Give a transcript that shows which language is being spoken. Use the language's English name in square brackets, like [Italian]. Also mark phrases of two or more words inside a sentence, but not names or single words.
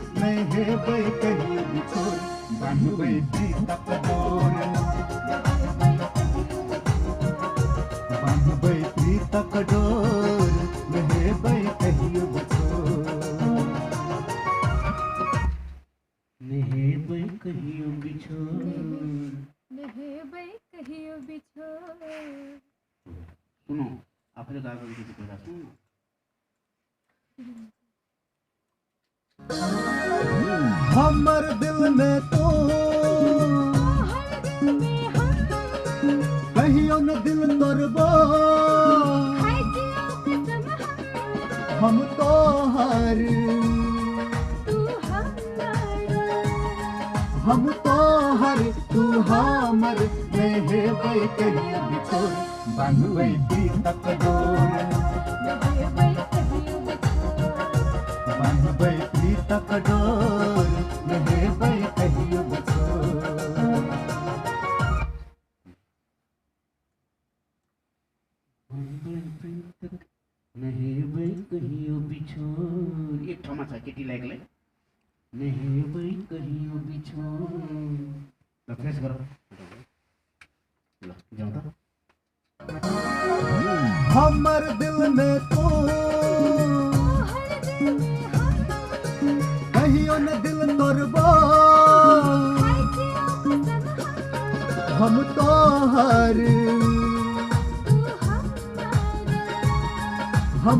[Maithili] हेबै कहियो बिछोर बान्हबै प्रीतक डोर बान्हबै प्रीतक डोर हेबै कहियो बिछोर हेबै कहियो बिछोर हेबै कहियो बिछोर। [Nepali] सुनो आफूले गाएको गीत कुरा सुन [Maithili] हमर दिल में तो कहियो न दिल तोरबो हम तो हर हम तो हर तू हमर हेबै कहियो बिछोर बान्हबै प्रीतक डोर बान्हबै प्रीतक डोर हेबै कहियो बिछोर हेबै कहियो बिछोर [Nepali] एक ठाउँमा छ केटीलाई एक्लै [Maithili] हेबै कहियो बिछोर [Nepali] ल फ्रेस गर ल जाउँ त [Maithili] हमर दिल में तो कहियो न दिल तोरबो हम तो हर हम